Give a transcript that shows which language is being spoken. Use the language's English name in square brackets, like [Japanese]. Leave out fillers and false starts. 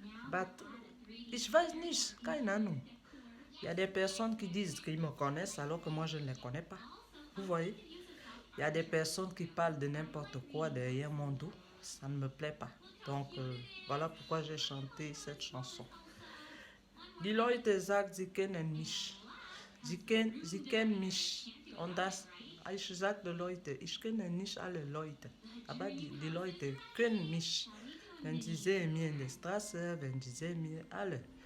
[German] But, ich weiß nicht, keine Ahnung. [French] Il y a des personnes qui disent qu'ils me connaissent alors que moi je ne les connais pas. Vous voyez? Il y a des personnes qui parlent de n'importe quoi derrière mon dos. Ça ne me plaît pas. Donc, voilà pourquoi j'ai chanté cette chanson. [German] Die Leute sagen, sie kennen mich. Sie kennen mich. Und das, ich sage den Leuten, ich kenne nicht alle Leute. Aber die Leute kennen mich. Wenn sie sehen mich in der Straße, wenn sie sehen mich alle.